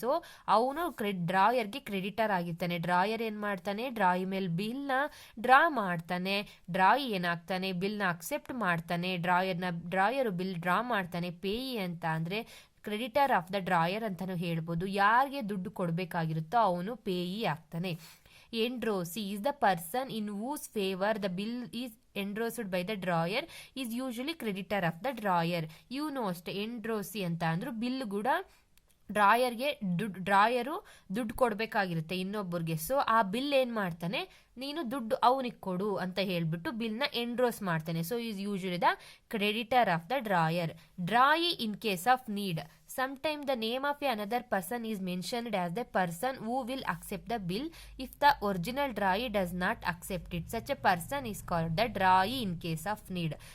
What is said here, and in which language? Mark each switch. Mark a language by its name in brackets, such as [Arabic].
[Kannada] So ಅವನು ಡ್ರಾಯರ್ಗೆ creditor ಆಗಿರ್ತಾನೆ. Drawer ಏನು ಮಾಡ್ತಾನೆ, ಡ್ರಾಯಿ ಮೇಲೆ ಬಿಲ್ನ ಡ್ರಾ ಮಾಡ್ತಾನೆ. ಡ್ರಾಯಿ ಏನಾಗ್ತಾನೆ, ಬಿಲ್ನ ಅಕ್ಸೆಪ್ಟ್ ಮಾಡ್ತಾನೆ. ಡ್ರಾಯರು ಬಿಲ್ ಡ್ರಾ ಮಾಡ್ತಾನೆ. ಪೇಯಿ ಅಂತ ಅಂದರೆ [English] creditor of the drawer [Kannada] ಅಂತಲೂ ಹೇಳ್ಬೋದು. ಯಾರಿಗೆ ದುಡ್ಡು ಕೊಡಬೇಕಾಗಿರುತ್ತೋ ಅವನು ಪೇಯಿ ಆಗ್ತಾನೆ. [English] Endorsee is the person in whose favor the bill is endorsed by the drawer is usually creditor of the drawer. [Kannada] ಅಷ್ಟೇ, ಎಂಡ್ರೋಸಿ ಅಂತ ಅಂದ್ರು ಬಿಲ್ ಕೂಡ ಡ್ರಾಯರು ದುಡ್ಡು ಕೊಡಬೇಕಾಗಿರುತ್ತೆ ಇನ್ನೊಬ್ಬರಿಗೆ. ಸೊ ಆ ಬಿಲ್ ಏನು ಮಾಡ್ತಾನೆ, ನೀನು ದುಡ್ಡು ಅವನಿಗೆ ಕೊಡು ಅಂತ ಹೇಳ್ಬಿಟ್ಟು ಬಿಲ್ನ ಎಂಡ್ರೋಸ್ ಮಾಡ್ತಾನೆ. [English] So is usually the creditor of the drawer. Drawee in case of need. Sometimes the name of another person is mentioned as the person who will accept the bill if the original drawee does not accept it. Such a person is called the drawee in case of need.